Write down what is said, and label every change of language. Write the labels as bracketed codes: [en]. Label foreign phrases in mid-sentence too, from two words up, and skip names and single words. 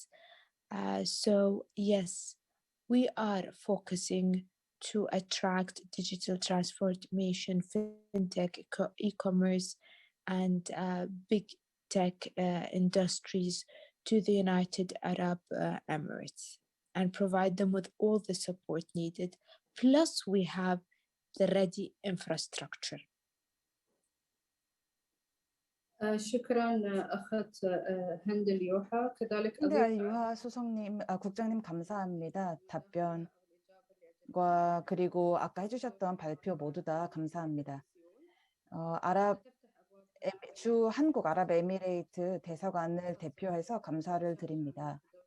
[en] So yes, we are focusing to attract digital transformation, fintech, e-commerce, and big tech industries to the United Arab Emirates. and provide them with all the support needed. Plus, we have the ready infrastructure. [ar] شكرا أخت هند اليوحى. كذلك [ko] 현대 [ar] أضيف [ko] 알유하 국장님 감사합니다. 답변과 그리고 아까 해주셨던 발표 모두 다 감사합니다. 한국 아랍에미레이트 대사관을 대표해서 감사를 드립니다.